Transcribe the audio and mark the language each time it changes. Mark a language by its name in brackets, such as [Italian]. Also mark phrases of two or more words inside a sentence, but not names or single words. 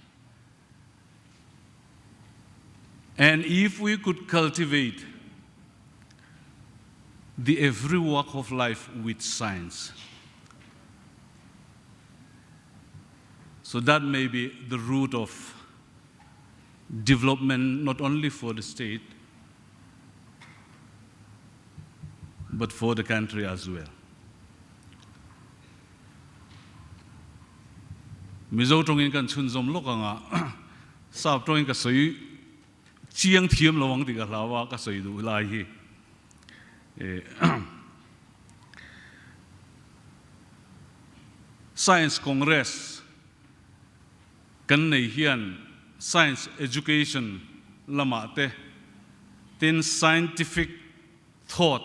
[English] And if we could cultivate the every walk of life with science, so that may be the root of development, not only for the state, but for the country as well. [Mizo] Mizo trong in kan chun zom lok anga sap trong in ka soi chiang thiam lawang ti ka lawa ka soi du lai hi Science Congress kan nei hian [English] science education [Mizo] lama te tin [English] scientific thought